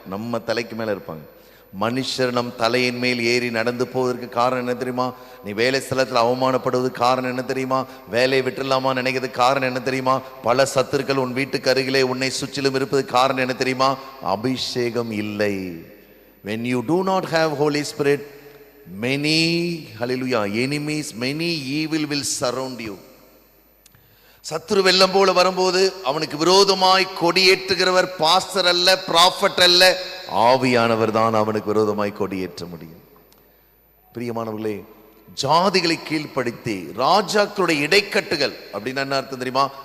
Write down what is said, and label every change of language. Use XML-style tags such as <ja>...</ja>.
<ta>நம்ம தலைக்கு மேல இருப்பாங்க. மனுஷர் நம் தலையின் மேல் ஏறி நடந்து போவதற்கு காரணம் என்ன தெரியுமா? நீ வேலை ஸ்தலத்தில் அவமானப்படுவதற்கு காரணம் என்ன தெரியுமா? வேலையை விட்டுலாமா நினைக்கிறதுக்கு காரணம் என்ன தெரியுமா? பல சத்துருக்கள் உன் வீட்டுக்கு அருகிலே உன்னை சுற்றிலும் இருப்பதுக்கு காரணம் என்ன தெரியுமா? அபிஷேகம் இல்லை.</ta> <en>When you do not have Holy Spirit, many, hallelujah, enemies, many evil will surround you.</en> <ta>சத்துரு வெள்ளம் போல வரும்போது அவனுக்கு விரோதமாய் கொடியேற்றுகிறவர் பாஸ்டர் அல்ல, ப்ராஃபட் அல்ல, ஆவியானவர் தான் அவனுக்கு விரோதமாய் கொடியேற்ற முடியும். பிரியமானவர்களே, ஜாதிகளை கீழ்ப்படுத்தி ராஜாக்களுடைய இடைக்கட்டுகள் அப்படின்னா என்ன அர்த்தம் தெரியுமா?</ta>